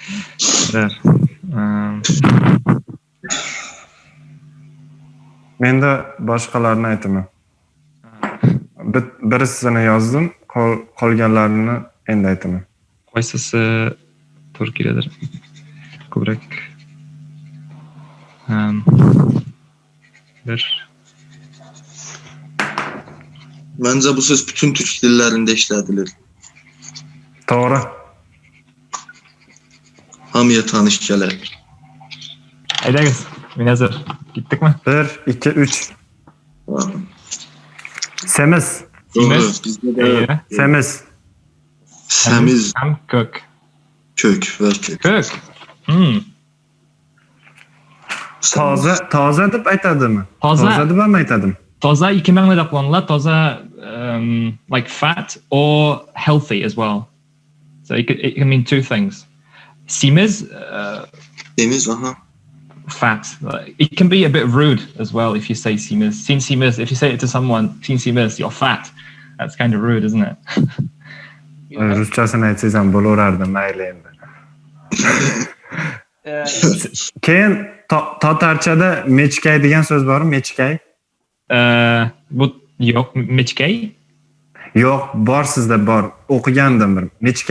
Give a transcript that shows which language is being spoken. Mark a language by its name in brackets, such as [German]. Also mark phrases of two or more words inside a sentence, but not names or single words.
[Uzbek] Menda boshqalarni aytaman. Birisini yozdim, qolganlarini endi aytaman. Qaysisi Turkiyadir? Ko'proq. [Azerbaijani] Məncə bu söz bütün türk dillərində işlədilir. Doğru. Hamıya tanış gələr. [Tatar] Haydi min hazır. [Turkish] Gittik mi? [Tatar] 1, 2, 3. Semiz. Semiz. Semiz. Hem kök. [Azerbaijani] Kök və kök. Kök. [Uzbek] Toza deb aytadimi? Toza deb ham aytadim. Toza ikki ma'noda qo'llaniladi. [English] Toza like fat or healthy as well. So it can mean two things. [Tatar] Semiz Semiz, aha. [English] Fat. It can be a bit rude as well if you say semiz. [Tatar] Sin semiz. [English] If you say it to someone, [Tatar] sin semiz, [English] you're fat. That's kind of rude, isn't it? [Uzbek] Ruschasini aytsangiz ham bo'laverardi, mayli endi. Keyin tatarchada mechkay degan so'z bormi? Mechkay? Bu yo'q, mechkay? Yo'q, bor sizda bor. O'qigandim bir. Mechkay.